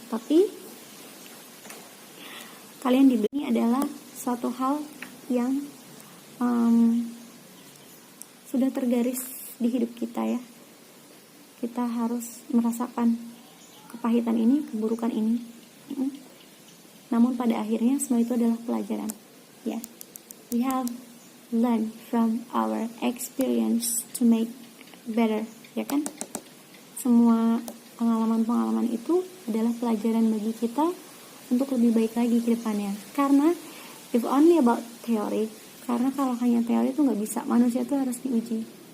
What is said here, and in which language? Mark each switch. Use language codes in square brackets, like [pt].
[id] Tapi kalian diberi ini adalah suatu hal yang sudah tergaris di hidup kita ya. Kita harus merasakan kepahitan ini, keburukan ini. Namun pada akhirnya semua itu adalah pelajaran. [en] Ya, we have learned from our experience to make better, ya kan? [id] Semua pengalaman-pengalaman itu adalah pelajaran bagi kita untuk lebih baik lagi ke depannya. Karena [en] if only about theory, [id] karena kalau hanya teori itu nggak bisa, manusia itu harus diuji.